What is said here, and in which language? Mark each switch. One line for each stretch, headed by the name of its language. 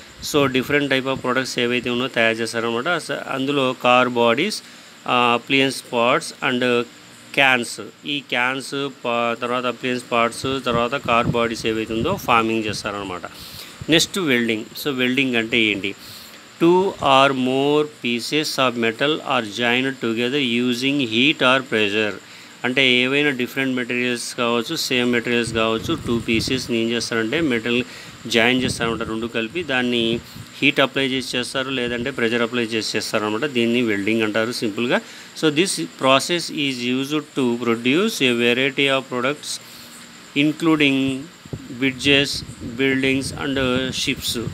Telugu: So different type of products ఏవైతే ఉన్నాయో తయారు చేస్తారనమాట. అందులో car bodies, appliances parts and cans. ఈ క్యాన్స్ తర్వాత అప్లియన్స్ పార్ట్స్, తర్వాత కార్ బాడీస్ ఏవైతే ఉందో ఫార్మింగ్ చేస్తారనమాట. Next welding. సో వెల్డింగ్ అంటే ఏంటి?
English: 2 or more pieces of metal are joined together using heat or pressure.
Telugu: అంటే ఏవైనా డిఫరెంట్ మెటీరియల్స్ కావచ్చు, సేమ్ మెటీరియల్స్ కావచ్చు, 2 పీసెస్ని ఏం చేస్తారంటే మెటల్ జాయిన్ చేస్తారనమాట. రెండు కలిపి దాన్ని హీట్ అప్లై చేసి చేస్తారు, లేదంటే ప్రెషర్ అప్లై చేసి చేస్తారనమాట. దీన్ని వెల్డింగ్ అంటారు సింపుల్గా.
English: So this process is used to produce a variety of products including bridges, buildings and ships.